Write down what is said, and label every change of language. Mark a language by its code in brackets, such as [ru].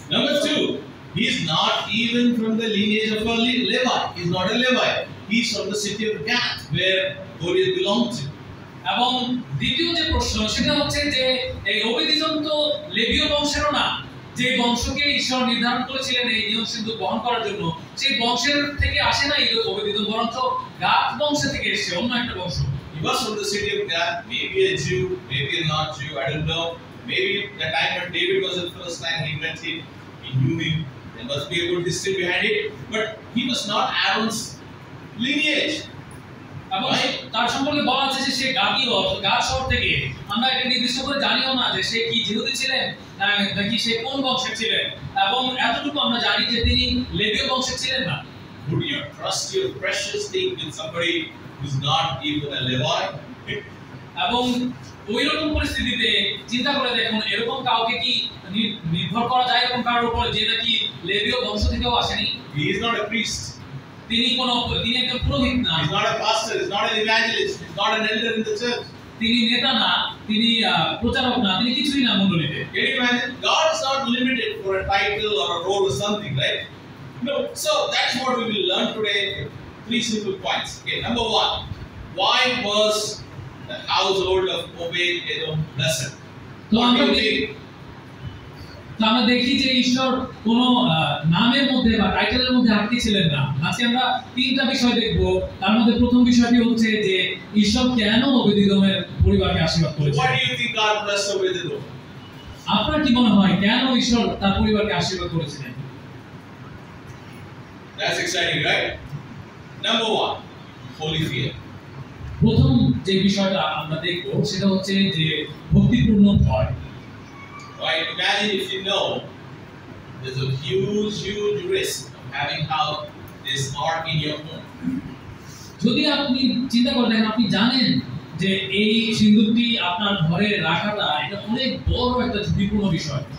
[en] Number two, he is not even from the lineage of a Levite. He is not a Levite. He is from the city of Gath, where Goliath belonged to. [bn] এবং দ্বিতীয় যে প্রশ্ন সেটা হচ্ছে যে এই ওবেদ-এদোম তো লেবীয় বংশেরও না, যে বংশকে ঈশ্বর নির্ধারণ করেছিলেন এই নিয়ম সিন্ধুক বহন করার জন্য, সেই বংশের থেকে আসে না ওবেদ-এদোম, বরঞ্চ গাদ বংশ থেকে এসেছে, অন্য একটা বংশ। [en] He was from the city of Gath, maybe a Jew, maybe a not Jew, I don't know. Maybe the time when David was the first time he met him, he knew him. There must be a good history behind it, but he was not Aaron's lineage. [bn] এবং তার সম্পর্কে বলা আছে যে সে গাদ শহর থেকে, আমরা এটা নির্দিষ্ট করে জানিও না যে সে কি জিহুদি ছিলেন নাকি সে কোন বংশের ছিলেন, এবং এতটুকু আমরা জানি যে তিনি লেবীয় বংশের ছিলেন না। [en] Would you trust your precious thing with somebody who's not even a Levite? [bn] এবং ওই রকম পরিস্থিতিতে চিন্তা করে দেখুন এরকম কাউকে কি নির্ভর করা যায় এরকম কারোর উপর যে নাকি লেবীয় বংশ থেকেও আসেনি? [en] He is not a priest. [bn] তিনি একজন পুরোহিত না, [en] He's not a pastor, he's not an evangelist, he's not an elder in the church. [bn] তিনি নেতা না, তিনি প্রচারক না, তিনি কিছুই না মণ্ডলীতে। [en] Can you imagine? God is not limited for a title or a role or something, right? No. So that's what we will learn today. 3 simple points. Okay, number 1, why was the household of Obed-Edom blessed? What do you think? [bn] আমরা দেখি যে ঈশ্বর কোন নামের মধ্যে বা টাইটেলের মধ্যে আটকে ছিলেন না। আজকে আমরা 3টা বিষয় দেখব। তার মধ্যে প্রথম বিষয়টি হচ্ছে যে ঈশ্বর কেন ওবেদ-এদোমের পরিবারকে আশীর্বাদ করেছেন। [en] Why do you think God blessed Obed-Edom? [bn] আপনার কি মনে হয় কেন ঈশ্বর তার পরিবারকে আশীর্বাদ করেছিলেন? [en] That's exciting, right? Number 1, holy fear. [bn] প্রথম যে বিষয়টা আমরা দেখব সেটা হচ্ছে যে ভক্তিপূর্ণ ভয়। [en] Right? Imagine if you know there's a huge risk of having this ark in your home. [bn] যদি আপনি চিন্তা করে দেখেন, আপনি জানেন যে এই সিন্দুকটি আপনার ঘরে রাখাটা এটা অনেক বড় একটা ঝুঁকিপূর্ণ বিষয়।